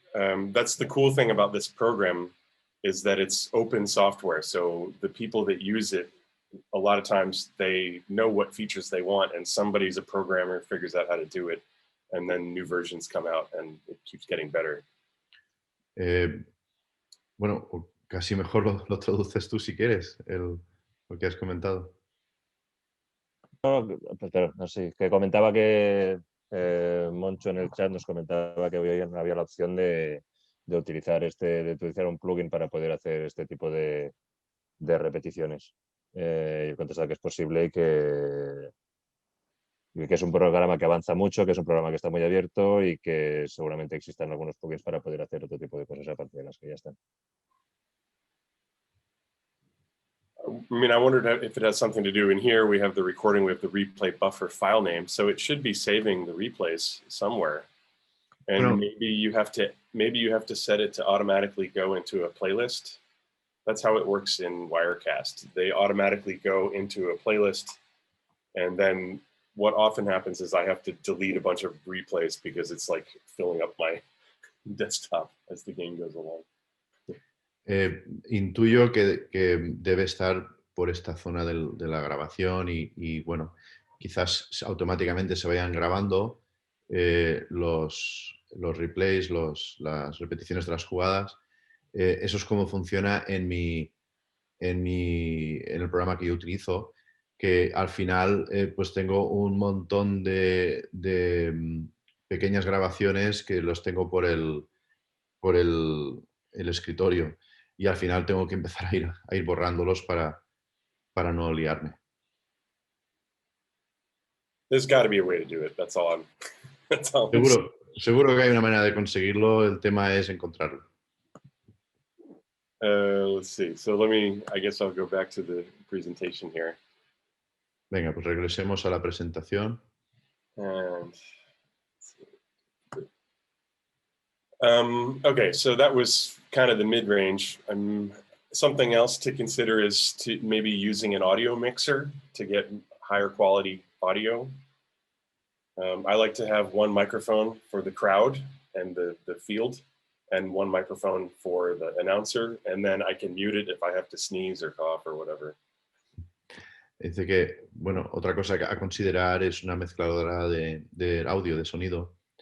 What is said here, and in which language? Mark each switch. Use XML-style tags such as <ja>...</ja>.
<en>That's the cool thing about this program is that it's open software. So the people that use it, a lot of times they know what features they want, and somebody's a programmer, figures out how to do it, and then new versions come out and it keeps getting better.</en> <es>Bueno, casi mejor lo traduces tú si quieres, lo que has comentado. Pero, no sé, que comentaba que Moncho en el chat nos comentaba que hoy había la opción de utilizar un plugin para poder hacer este tipo de repeticiones. Yo contestaba que es posible y que es un programa que avanza mucho, que es un programa que está muy abierto y que seguramente existan algunos plugins para poder hacer otro tipo de cosas aparte de las que ya están.</es> <en>I mean, I wondered if it has something to do. In here, we have the recording, we have the replay buffer file name, so it should be saving the replays somewhere. And Well, maybe you have to set it to automatically go into a playlist. That's how it works in Wirecast. They automatically go into a playlist, and then what often happens is I have to delete a bunch of replays because it's like filling up my desktop as the game goes along.</en> <es>Intuyo que debe estar por esta zona de la grabación y, bueno, quizás automáticamente se vayan grabando los replays, las repeticiones de las jugadas. Eso es como funciona en el programa que yo utilizo, que al final pues tengo un montón de pequeñas grabaciones que los tengo por el escritorio. Y al final tengo que empezar a ir borrándolos para no liarme.</es> <en>There's got to be a way to do it. That's all I'm</en> <es>Seguro que hay una manera de conseguirlo. El tema es encontrarlo.</es> <en>Let's see. So I guess I'll go back to the presentation here.</en> <es>Venga, pues regresemos a la presentación.</es> <en>And okay, so that was kind of the mid-range. Something else to consider is to maybe using an audio mixer to get higher quality audio. I like to have one microphone for the crowd and the field, and one microphone for the announcer, and then I can mute it if I have to sneeze or cough or whatever.</en> <es>Dice que, bueno, otra cosa a considerar es una mezcladora de audio, de sonido.</es>